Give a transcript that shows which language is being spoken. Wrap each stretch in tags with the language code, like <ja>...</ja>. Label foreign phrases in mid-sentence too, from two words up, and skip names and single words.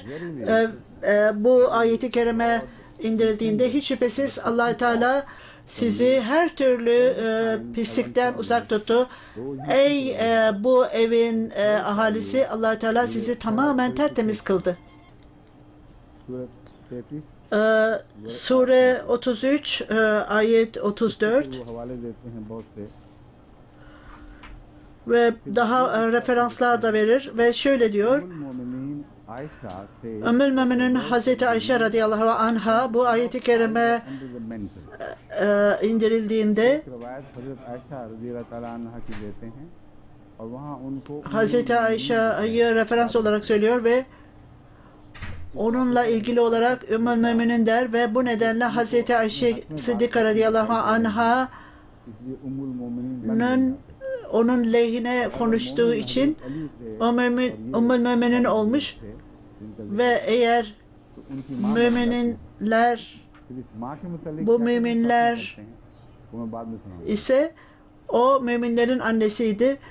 <tr>Bu ayeti kerime indirildiğinde hiç şüphesiz Allah-u Teala sizi her türlü pislikten uzak tuttu. Ey bu evin ahalisi, Allah-u Teala sizi tamamen tertemiz kıldı. Sure 33 ayet 34</tr> <ur>حوالے دیتے ہیں بہت سے</ur> <tr>ve daha referanslar da verir ve şöyle diyor.</tr> <ur>مومنین عائشہ سے</ur> <tr>Ümmül Müminin Hazreti Ayşe</tr> <ar>رضي الله عنها</ar> <tr>bu ayeti kerime under the mental indirildiğinde</tr> <ur>روایت حضرت عائشہ رضی اللہ تعالیٰ عنہا کی دیتے ہیں اور وہاں ان کو</ur> <tr>Hazreti Ayşe'yi referans olarak söylüyor ve onunla ilgili olarak Ümmül Müminin der ve bu nedenle Hazreti Ayşe Sıddika</tr> <ar>رضي الله عنها</ar> <ur>اس لیے ام المومنین</ur> <tr>onun lehine konuştuğu için Ümmül Müminin olmuş ve eğer müminler bu müminler ise o müminlerin annesiydi.</tr>